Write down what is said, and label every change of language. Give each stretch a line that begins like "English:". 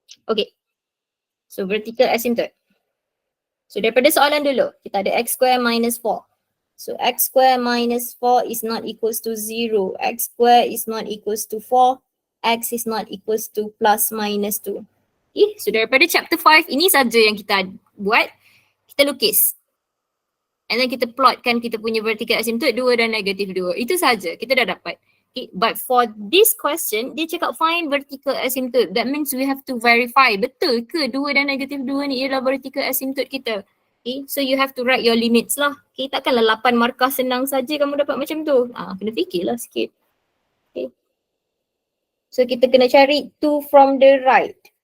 English: Okay, so vertical asymptote.
Malay: So daripada soalan dulu, kita ada
English: x square minus 4. So x square minus 4 is not equals to 0. X square is not equals to 4. X is not equals to plus minus 2.
Malay: Okay, so daripada chapter 5, ini saja yang kita buat. Kita lukis. And then kita plotkan kita punya vertical asymptote 2 dan negatif 2. Itu saja, kita dah dapat.
English: Okay, but for this question, dia cakap find vertical asymptote. That means we have to verify.
Malay: Betul ke 2 dan negatif 2 ni ialah vertical asymptote kita?
English: Okay, so you have to write your limits lah. Okay,
Malay: takkanlah 8 markah senang saja kamu dapat macam tu. Kena fikirlah sikit. Okay. So kita kena cari 2 from the right.